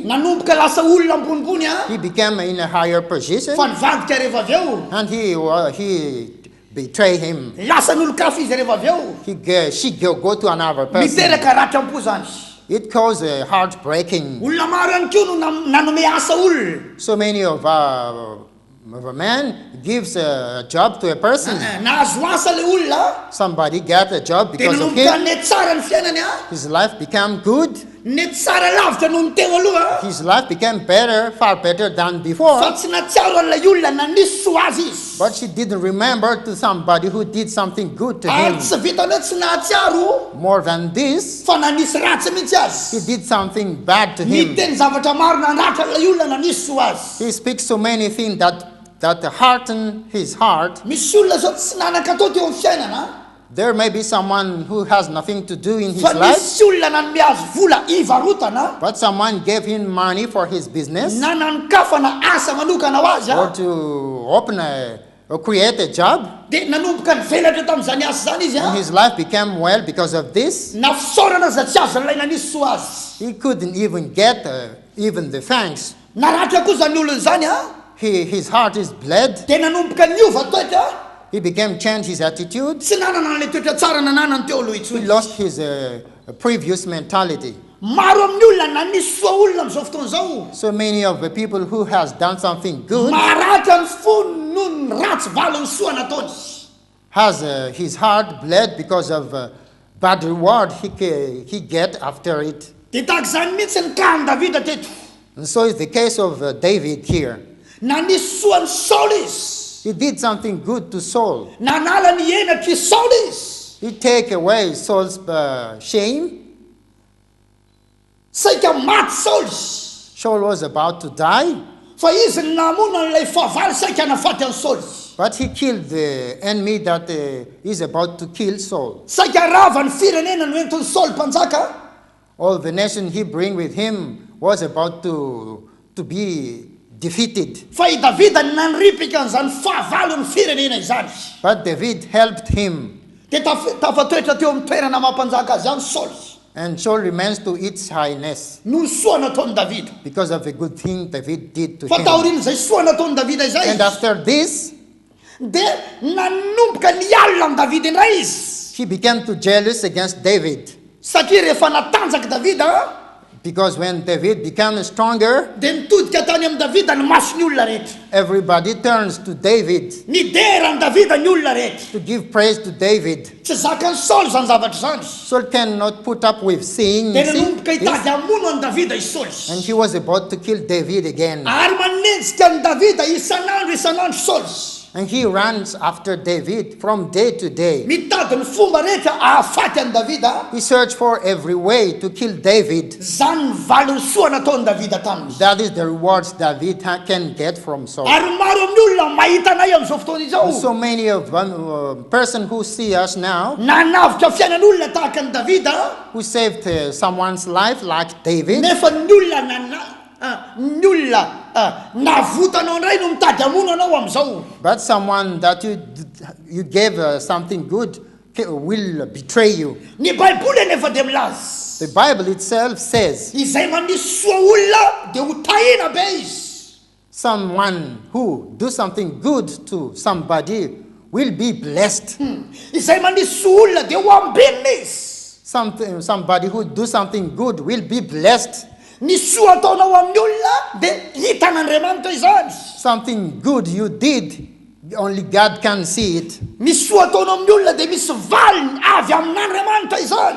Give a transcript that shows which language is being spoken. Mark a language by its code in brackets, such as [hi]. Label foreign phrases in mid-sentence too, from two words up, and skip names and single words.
[mg] Nanomboka lasa olona ambonimbony a. [en] He became in a higher position. [mg] Fa nivadika rehefa avy eo. [en] And he betrayed him. [mg] Lasa n'olo-kafa izy rehefa avy eo. [en] She go to another person. [mg] Miteraka ratram-po zany. [en] It caused a heartbreaking. [mg] Olona maro ihany koa no nanome asa olona. [en] So many of a man gives a job to a person. [mg] Nahazo asa le olona. [en] Somebody got a job because of [mg] nanomboka [en] him. [mg] ne tsara ny fiainany a. [en] His life became good. [mg] Ne tsara lavitra noho ny teo aloha. [en] His life became better, far better than before. [mg] Fa tsy natsiaro an'ilay olona nanisy soa azy izy. [en] But she didn't remember to somebody who did something good to him. [mg] Ary tsy vitany hoe tsy nahatsiaro. [en] More than this, [mg] Fa nanisy ratsy mihitsy azy. [en] he did something bad to him. [mg] Miteny zavatra maro nandratra an'ilay olona nanisy soa azy. [en] He speaks so many things that hearten his heart. [mg] Misy olona zao tsy nanan-katao teo amin'ny fiainana. [en] There may be someone who has nothing to do in his [mg] Fa [en] life, [mg] misy olona nanome azy vola ivarotana. [en] but someone gave him money for his business [mg] Na nanon-kafa na asa manokana ho azy [en] or [mg] a. [en] to open or create a job. [mg] Dia nanomboka nivelatra tamin'izany asa zany izy [en] And [mg] a. [en] his life became well because of this. [mg] Na fisaorana za tsy azo ilay nanisy soa azy. [en] He couldn't even get even the thanks. [mg] Naratra koa zany olona zany a. [en] His heart is bled. [mg] Dia nanomboka niova toetra. [en] He became changed his attitude. [mg] Tsy nanana an'ilay toetra tsara nananany teo aloha [en] He [mg] intsony. [en] lost his previous mentality. [mg] Maro amin'ny olona nanisy soa olona amin'izao fotoana izao. [en] So many of the people who has done something good [mg] Maratra ny fony noho ny ratsy valiny soa nataony. [en] has his heart bled because of bad reward he get after it. [mg] Dia tahaka izany mihitsy ny kahany Davida teto. [en] And so is the case of David here. [mg] Nanisy soa ny Saul izy. [en] He did something good to Saul. [mg] Nanala ny henatry Saul izy. [en] He take away Saul's shame. [mg] Saika maty Saul izy. [en] Saul was about to die, [mg] Fa izy ny namona n'ilay fahavalo saika nafaty an'i Saul izy. [en] but he killed the enemy that is about to kill Saul. [mg] Saika rava ny firenena no entin'ny Saul mpanjaka. [en] All the nation he bring with him was about to be defeated. [mg] Fa i Davida nanripika an'izany fahavalo ny firenena izany. [en] But David helped him, [mg] Dia tafatoetra teo amin'ny toerana mampanjaka azy any Saul. [en] and Saul remains to its highness [mg] No ny soa nataony Davida. [en] because of the good thing David did to [mg] Fa [en] him. [mg] taoriana izay soa nataony Davida izay. [en] And after this, [mg] Dia nanomboka nialina amin'ny Davida indray izy. [en] he began to jealous against David, [mg] Satria rehefa natanjaka Davida, [en] because when David became stronger, [mg] dia nitodika tany amin'ny Davida ny masony olona rehetra. [en] everybody turns to David [mg] Nidera ny Davida ny olona rehetra. [en] to give praise to David. [mg] Tsy zakan'ny Saul zany zavatra zany. [en] Saul cannot put up with seeing [mg] Dia [en] this, [mg] nanomboka hitady hamono any Davida i Saul. [en] and he was about to kill David again. [mg] Ary manenjika ny Davida isan'andro Saul. [en] And he runs after David from day to day. [mg] Mitady ny fomba rehetra ahafaty any Davida. [en] He searched for every way to kill David. [mg] Zany ny valiny soa nataony Davida taminy. [en] That is the rewards David can get from Saul. [mg] Ary maro amin'ny olona mahita anay amin'izao fotoana izao. [en] So many of person who see us now, [mg] Nanavitra fiainan'olona tahaka ny Davida. [en] who saved someone's life like David, [mg] Nefa ny olona navotanao indray no mitady hamono anao amin'izao. [en] but someone that you gave something good will betray you. [mg] Ny Baiboly nefa dia milaza. [en] The Bible itself says [mg] Izay manisy soa olona dia ho tahina be izy. [en] someone who do something good to somebody will be blessed. [mg] Izay manisy soa olona dia ho ambinina izy. [en] Somebody who do something good will be blessed. [mg] Ny soa ataonao amin'ny olona dia hitan'Andriamanitra izany. [en] Something good you did, only God can see it. [mg] Ny soa ataonao amin'ny olona dia misy valiny avy amin'Andriamanitra izany.